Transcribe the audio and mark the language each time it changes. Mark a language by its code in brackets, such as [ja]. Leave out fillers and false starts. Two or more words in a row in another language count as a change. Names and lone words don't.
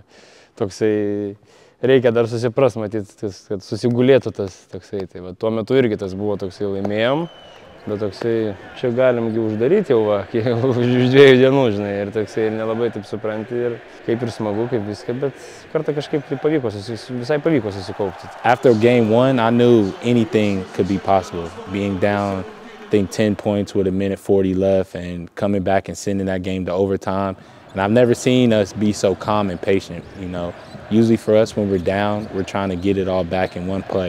[lt] Toksai reikia dar susipras, matyti, kad susigulėtų tas toksai. Tai va, tuo metu irgi tas buvo toksai laimėjom, bet toksai čia galimgi uždaryti jau va, už 2 dienų, žinai, ir toksai ir nelabai taip supranti ir kaip ir smagu, kaip viską, bet kartą kažkaip visai pavyko susikaupti. [en] After game 1, I knew anything could be possible. Being down, I think 10 points with 1:40 left and coming back and sending that game to overtime. And I've never seen us be so calm and patient, you know. Usually for us when we're down, we're trying to get it all back in one play.